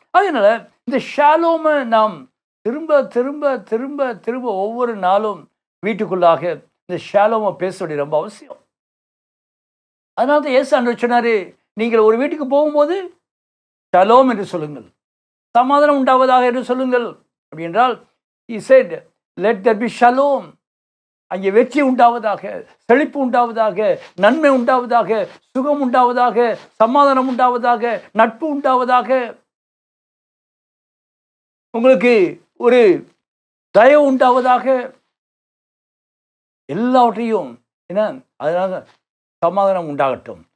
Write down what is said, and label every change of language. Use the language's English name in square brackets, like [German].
[Tamil] அதனால இந்த ஷாலோமை நாம் திரும்ப திரும்ப திரும்ப திரும்ப ஒவ்வொரு நாளும் வீட்டுக்குள்ளாக இந்த ஷாலோமை பேச வேண்டிய ரொம்ப அவசியம். அதனால தான் இயேசு ஆண்டவர் சொன்னாரு, நீங்கள் ஒரு வீட்டுக்கு போகும்போது ஷாலோம் என்று சொல்லுங்கள், சமாதானம் உண்டாவதாக என்று சொல்லுங்கள். அப்படி என்றால் [English] he said let there be shalom. [Tamil] அங்கே வெற்றி உண்டாவதாக, செழிப்பு உண்டாவதாக, நன்மை உண்டாவதாக, சுகம் உண்டாவதாக, சமாதானம் உண்டாவதாக, நட்பு உண்டாவதாக, உங்களுக்கு ஒரு தயவு உண்டாவதாக, எல்லாவற்றையும் என்ன அதனால சமாதானம் உண்டாகட்டும்.